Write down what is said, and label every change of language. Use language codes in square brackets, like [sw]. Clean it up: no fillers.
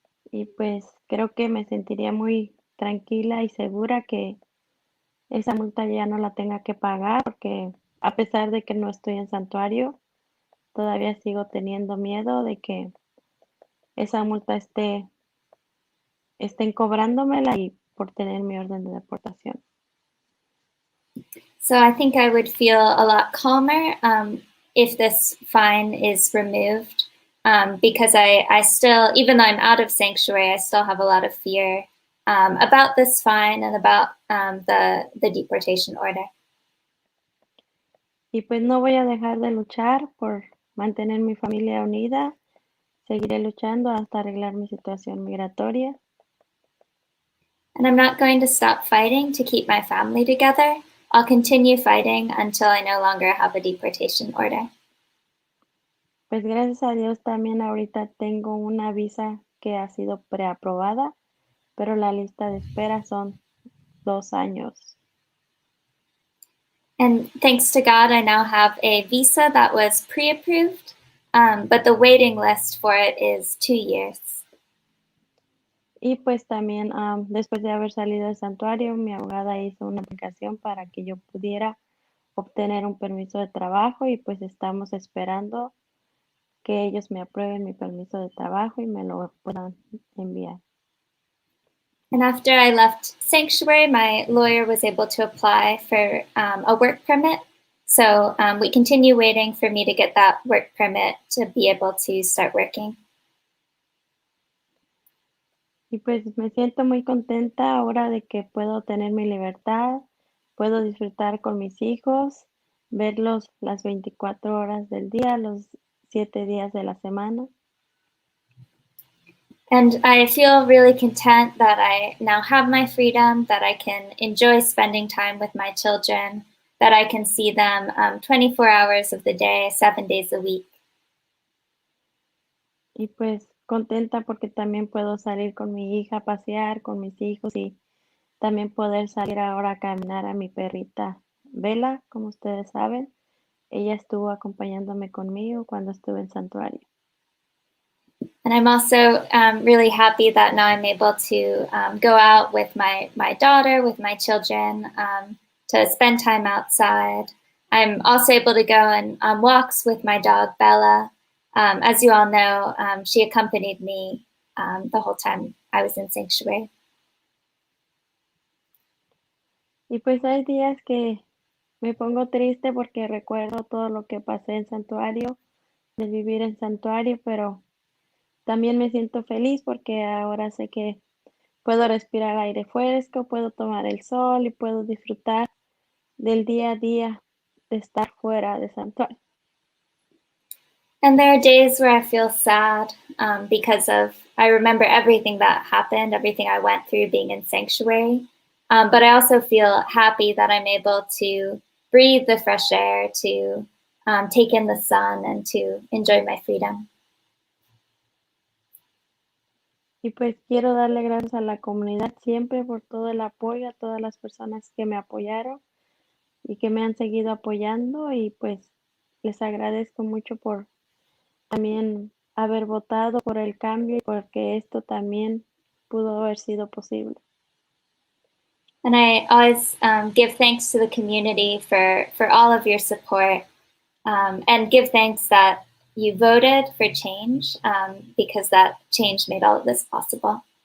[es] Y pues creo que me sentiría muy tranquila y segura que esa multa ya no la tenga que pagar, porque a pesar de que no estoy en santuario, todavía sigo teniendo miedo de que esa multa estén cobrándomela y por tener mi orden de deportación. [en] So I think I would feel a lot calmer if this fine is removed because I still, even though I'm out of sanctuary, I still have a lot of fear about this fine and about the deportation order. [es] Y pues no voy a dejar de luchar por mantener mi familia unida. Seguiré luchando hasta arreglar mi situación migratoria. [en] And I'm not going to stop fighting to keep my family together. I'll continue fighting until I no longer have a deportation order. [es] Pues gracias a Dios también ahorita tengo una visa que ha sido preaprobada, pero la lista de espera son 2 años. [en] And thanks to God, I now have a visa that was pre-approved, but the waiting list for it is 2 years. [es] Y pues también después de haber salido del santuario, mi abogada hizo una aplicación para que yo pudiera obtener un permiso de trabajo y pues estamos esperando que ellos me aprueben mi permiso de trabajo y me lo puedan enviar. [en] And after I left sanctuary, my lawyer was able to apply for a work permit. So we continue waiting for me to get that work permit to be able to start working. [es] Y pues me siento muy contenta ahora de que puedo tener mi libertad, puedo disfrutar con mis hijos, verlos las 24 horas del día, los 7 días de la semana. [en] And I feel really content that I now have my freedom, that I can enjoy spending time with my children, that I can see them 24 hours of the day, 7 days a week. [es] Y pues contenta porque también puedo salir con mi hija a pasear, con mis hijos y también poder salir ahora a caminar a mi perrita Vela, como ustedes saben. Ella estuvo acompañándome conmigo cuando estuve en santuario. [en] And I'm also really happy that now I'm able to go out with my daughter, with my children, to spend time outside. I'm also able to go on walks with my dog, Bella. As you all know, she accompanied me the whole time I was in sanctuary. [es] Y pues hay días que me pongo triste porque recuerdo todo lo que pasé en santuario, de vivir en santuario, pero también me siento feliz porque ahora sé que puedo respirar aire fresco, puedo tomar el sol y puedo disfrutar del día a día de estar fuera de santuario. [en] And there are days where I feel sad because I remember everything that happened, everything I went through being in sanctuary. But I also feel happy that I'm able to breathe the fresh air, to take in the sun, and to enjoy my freedom. [es] Y pues quiero darle gracias a la comunidad siempre por todo el apoyo, a todas las personas que me apoyaron y que me han seguido apoyando y pues les agradezco mucho por también haber votado por el cambio y porque esto también pudo haber sido posible. [en] And I always give thanks to the community for all of your support and give thanks that you voted for change because that change made all of this possible.